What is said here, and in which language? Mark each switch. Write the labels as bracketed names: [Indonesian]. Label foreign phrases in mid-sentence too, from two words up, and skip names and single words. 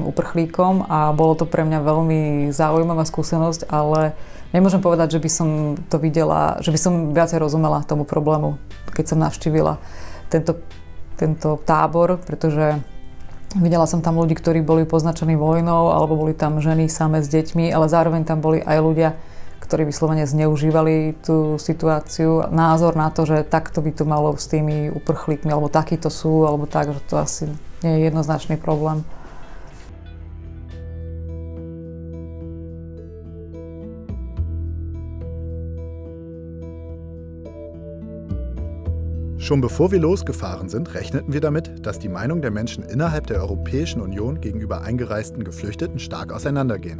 [Slovak] uprchlíkom, a bolo to pre mňa veľmi zaujímavá skúsenosť, ale nemôžem povedať, že by som to videla, že by som viacej rozumela tomu problému, keď som navštívila tento tábor, pretože videla som tam ľudí, ktorí boli poznačení vojnou, alebo boli tam ženy samé s deťmi, ale zároveň tam boli aj ľudia, ktorí vyslovene zneužívali tú situáciu, názor na to, že takto by to malo s tými uprchlíkmi, alebo takýto sú, alebo tak, že to asi nie je jednoznačný problém. [German] Schon bevor wir losgefahren sind, rechneten wir damit, dass die Meinung der Menschen innerhalb der Europäischen Union gegenüber eingereisten Geflüchteten stark auseinandergehen.